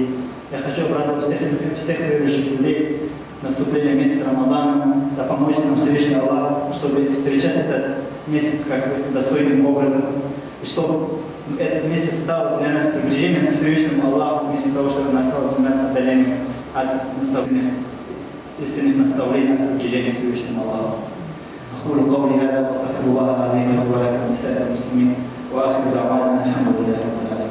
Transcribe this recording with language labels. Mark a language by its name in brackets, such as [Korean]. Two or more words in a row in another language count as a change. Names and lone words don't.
[Russian] Я хочу обрадовать всех верующих людей наступления месяца Рамадана, да поможет нам Всевышний Аллах, чтобы встречать этот месяц достойным образом, и чтобы этот месяц стал для нас приближением к Всевышнему Аллаху, вместо того, чтобы он стал для нас отдалением от истинных наставлений, от приближения к Всевышнему Аллаху. [Arabic] أقول قولي هذا وأستغفر الله العظيم لي ولكم ولسائر المسلمين وآخر دعوانا الحمد لله.